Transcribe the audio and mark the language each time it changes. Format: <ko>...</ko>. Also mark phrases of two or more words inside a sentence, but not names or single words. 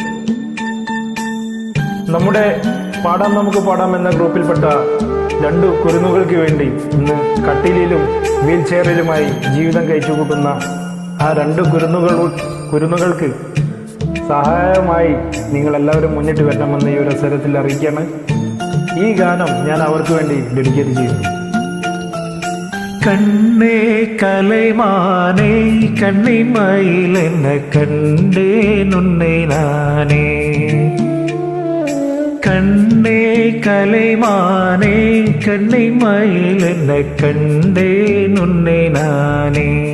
<ml>നമ്മുടെ പാടാം നമുക്ക് പാടാം എന്ന ഗ്രൂപ്പിൽപ്പെട്ട രണ്ടു കുരുന്നുകൾക്ക് വേണ്ടി ഇന്ന് കട്ടിലിലും വീൽ ചെയറിലുമായി ജീവിതം കഴിച്ചുകൂട്ടുന്ന ആ രണ്ട് കുരുന്നുകൾക്ക് സഹായമായി നിങ്ങളെല്ലാവരും മുന്നിട്ട് വരണമെന്ന് ഈ ഒരു അവസരത്തിൽ അറിയിക്കുകയാണ്. ഈ ഗാനം ഞാൻ അവർക്ക് വേണ്ടി ഡെഡിക്കേറ്റ് ചെയ്യുന്നു.</ml> <ta>கண்ணே கலைமானே கண்ணிமயில் என்ன கண்டேன் உன்னை நானே. கண்ணே கலைமானே கண்ணிமயில் என்ன கண்டேன் உன்னை நானே.</ta>